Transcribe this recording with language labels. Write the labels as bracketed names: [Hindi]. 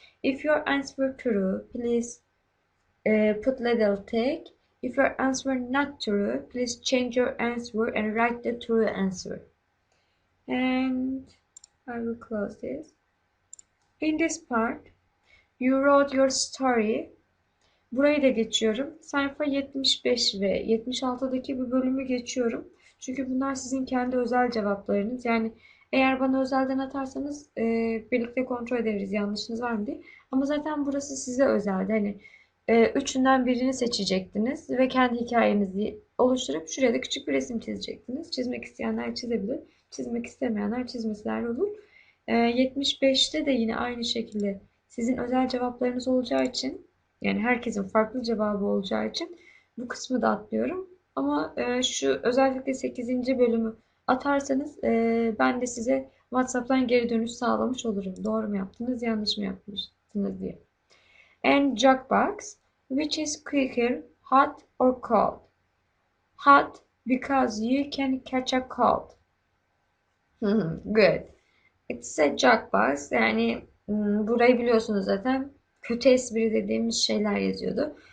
[English] If your answer true, please put little tick. If your answer not true, please change your answer and write the true answer. And I will close this. In this part, you wrote your story. [Turkish] Burayı da geçiyorum. Sayfa 75 ve 76'daki bir bölümü geçiyorum. Çünkü bunlar sizin kendi özel cevaplarınız. Yani eğer bana özelden atarsanız birlikte kontrol ederiz yanlışınız var mı diye. Ama zaten burası size özeldi. Hani üçünden birini seçecektiniz ve kendi hikayenizi oluşturup şuraya da küçük bir resim çizecektiniz. Çizmek isteyenler çizebilir. Çizmek istemeyenler çizmeseler olur. 75'te de yine aynı şekilde sizin özel cevaplarınız olacağı için yani herkesin farklı cevabı olacağı için bu kısmı da atlıyorum. Ama şu özellikle 8. bölümü atarsanız ben de size WhatsApp'tan geri dönüş sağlamış olurum. Doğru mu yaptınız, yanlış mı yapmışsınız diye. [English] And jukebox, which is quicker, hot or cold? Hot because you can catch a cold. Good. It's a jukebox. [Turkish] Yani burayı biliyorsunuz zaten. Kötü espri dediğimiz şeyler yazıyordu.